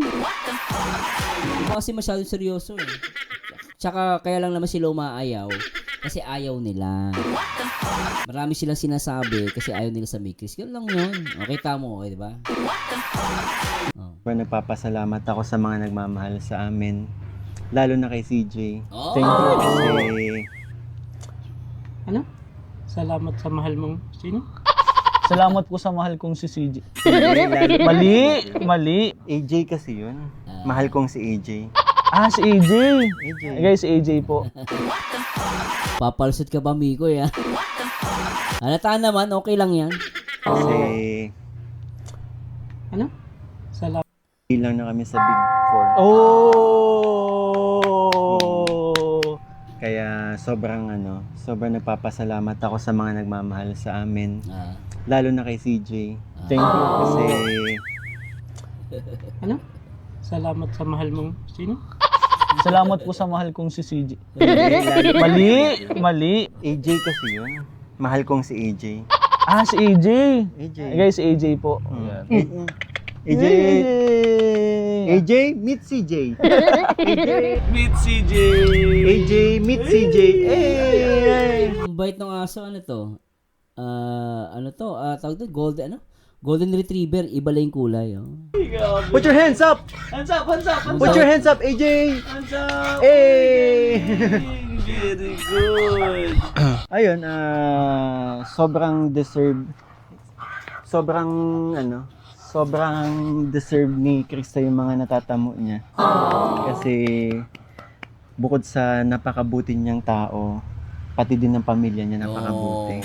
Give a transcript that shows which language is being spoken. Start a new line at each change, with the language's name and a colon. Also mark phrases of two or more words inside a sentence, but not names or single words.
Filipino: Diba kasi masyadong seryoso eh. Tsaka kaya lang naman sila umaayaw kasi ayaw nila. Marami silang sinasabi kasi ayaw nila sa Chris. Yun lang yun. Okay, tamo, di ba? Nagpapasalamat ako sa mga nagmamahal sa amin. Lalo na kay CJ. Oh!
English: Thank you
Filipino: kasi... Salamat sa mahal mong sino? Salamat po sa mahal kong si CJ. Mali. AJ kasi yun. Mahal kong si AJ. Si AJ. AJ. Guys, AJ po. Papalsot ka ba, Mikoy, ha? Halataan naman, okay lang yan. Kasi... Salamat. bilang na kami sa Big Four. Oh! Kaya sobrang nagpapasalamat ako sa mga nagmamahal sa amin. Lalo na kay CJ.
English: Thank you.
Filipino: Kasi Salamat sa mahal mong sino? Salamat po sa mahal kong si CJ. Mali. AJ kasi yun. Mahal kong si AJ. Si AJ. AJ. Guys, AJ po. AJ. AJ,
English: meet CJ. Meet CJ. AJ, meet CJ.
Filipino: Ang bait ng aso, ano to? Tawag to? Golden Retriever, iba lang yung kulay. Oh.
English: Put your hands up! Hands up, hands up, hands Put up. your hands up, AJ! Hands up. Hey! Very good.
Filipino: Ayun, sobrang deserve ni Krista yung mga natatamo niya. Kasi bukod sa napakabuti niyang tao, pati din ng pamilya niya napakabuti.